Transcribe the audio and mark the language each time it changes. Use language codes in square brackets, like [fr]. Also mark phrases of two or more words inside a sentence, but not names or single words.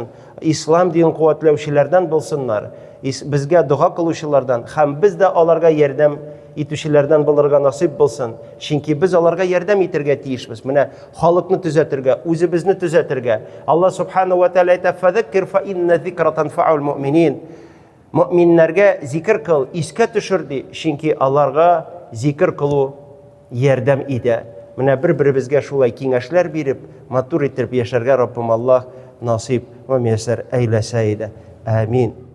[tt] Ислам дин куәтләүчеләрдән булсыннар. Безгә дуа кылучылардан һәм без дә аларга ярдәм итүчеләрдән булырга насыйп булсын. Чөнки без аларга ярдәм итәргә тиешбез. Менә халыкны төзәтергә, үзебезне төзәтергә. [ar] الله سبحانه وتعالى [tt] әйтә: [ar] "فذكر فإن الذكرى تنفع المؤمنين." [tt] Муъминнәргә зикр кыл, искә төшер ди, чөнки аларга зикр кылу ярдәм итә. Менә бер-беребезгә шулай киңәшләр биреп, матур итеп яшәргә Раббым Аллаһ насыйп ва миясәр әйләсә иде. Амин.